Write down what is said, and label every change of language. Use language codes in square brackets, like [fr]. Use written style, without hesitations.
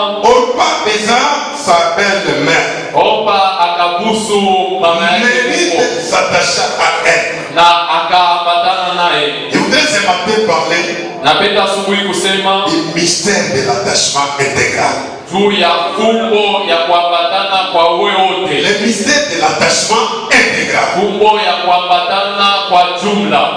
[fr] Orpa baisa sa belle-mère. [sw] Orpa akabusu mama yake [fr] Mérite s'attacha à elle. [sw] na akaambatana naye. [fr] Je voudrais ce matin parler [sw] Napenda asubuhi kusema [fr] du mystère de l'attachement intégral. [sw] juu ya fumbo ya kuambatana kwa wote, [fr] Le mystère de l'attachement intégral. [sw] fumbo ya kuambatana kwa jumla.